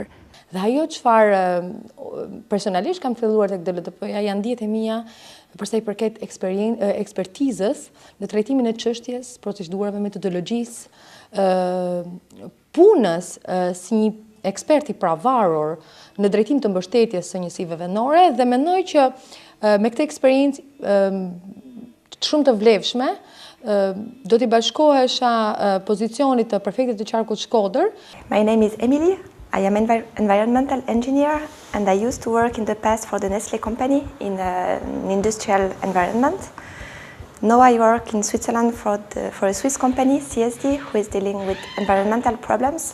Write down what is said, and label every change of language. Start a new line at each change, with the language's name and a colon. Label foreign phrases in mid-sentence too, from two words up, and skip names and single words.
Albanian: Dhe ajo çfarë personalisht kam filluar tek DLDP-ja janë dijet e mia përsa i përket ekspertizës në trajtimin e çështjes, procedurave, metodologjisë, punës si një ekspert i pravarur në drejtim të mbështetjes së njësive vendore, dhe mendoj që me këtë eksperiencë shumë të vlefshme do t'i bashkohesha pozicionit të prefektit të qarkut Shkodër.
English: My name is Emily. I am an environmental engineer and I used to work in the past for the Nestlé company in an industrial environment. Now I work in Switzerland for a Swiss company, CSD, who is dealing with environmental problems.